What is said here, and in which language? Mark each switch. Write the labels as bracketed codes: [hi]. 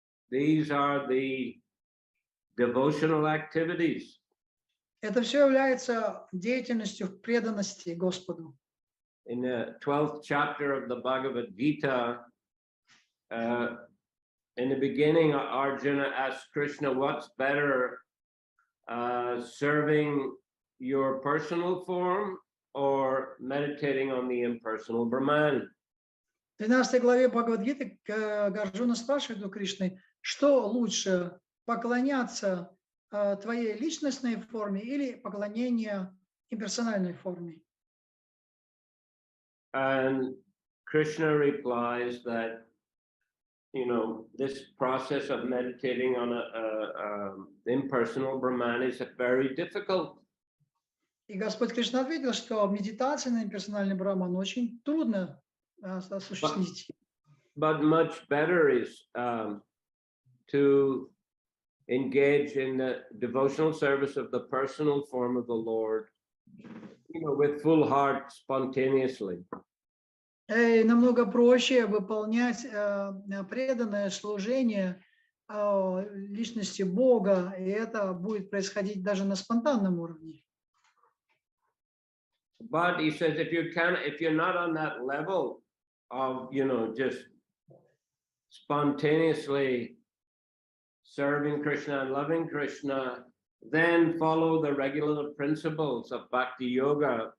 [en] These are the devotional activities. [ru] Это все является деятельностью в преданности Господу. [en] In the 12th chapter of the Bhagavad Gita, in the beginning, Arjuna asked Krishna, what's better, serving your personal form or meditating on the impersonal Brahman? [ru] В 13 главе Бхагавад-гиты Арджуна спрашивает у Кришны, что лучше, поклоняться твоей личностной форме или поклонение имперсональной форме? [en] And Krishna replies that, this process of meditating on the impersonal Brahman is very difficult. [ru] И Господь Кришна ответил, что медитация на имперсональный Брахман очень трудно осуществить. [en] But much better is to engage in the devotional service of the personal form of the Lord, with full heart, spontaneously. [ru] Намного проще выполнять преданное служение личности Бога, и это будет происходить даже на спонтанном уровне. [en] But he says, if you're not on that level of, just spontaneously serving Krishna and loving Krishna, then follow the regular principles of Bhakti Yoga.